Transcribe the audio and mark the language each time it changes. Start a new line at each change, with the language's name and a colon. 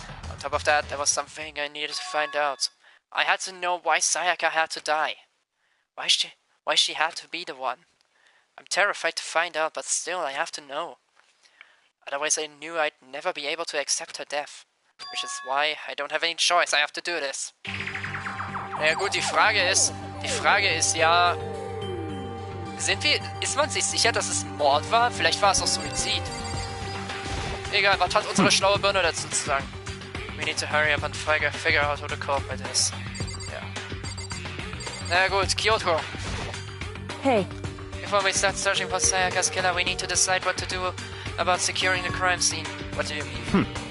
English: On top of that, there was something I needed to find out. I had to know why Sayaka had to die. Why she had to be the one. I'm terrified to find out, but still I have to know. Otherwise I knew I'd never be able to accept her death. Which is why I don't have any choice, I have to do this.
German: Naja gut, die Frage ist ja... Ist man sich sicher, dass es Mord war? Vielleicht war es auch Suizid. Egal, was hat unsere schlaue Birne dazu zu sagen?
English: We need to hurry up and figure out who the culprit is.
German: Ja. Na gut, Kyoto.
English: Hey. Before we start searching for Sayaka's killer, we need to decide what to do about securing the crime scene. What do you mean?